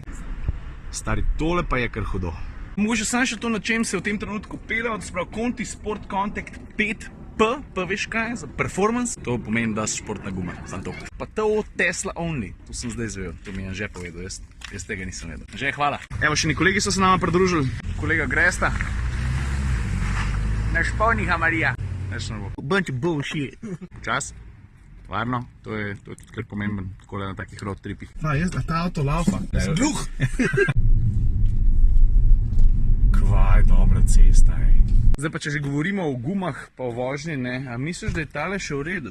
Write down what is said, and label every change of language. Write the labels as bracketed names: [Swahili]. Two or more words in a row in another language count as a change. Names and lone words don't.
[Slovenian] Stari, tole pa je kar hudo. Mogoče sam še to, na čem se v tem trenutku pelja, to se pravi Conti Sport Contact 5P, pa veš kaj, za performance. To pomeni, da so športna guma, samo to. Pa to Tesla only, to sem zdaj izvedel, to mi je Anže povedal, jaz tega nisem vedel. Anže, hvala. Evo, še kolegi so se nama pridružili, kolega Gresta. Naš polnih Marija. [English] Bunch of bullshit. [Slovenian] Počas. Varno, to je tudi kar pomemben, tako na takih [English] road tripih. [Slovenian] Ta avto laufa. Zgluh! Kvaj dobra cesta, ej. Zdaj pa, če že govorimo o gumah pa o vožnji, ne, a misliš, da je tale še v redu?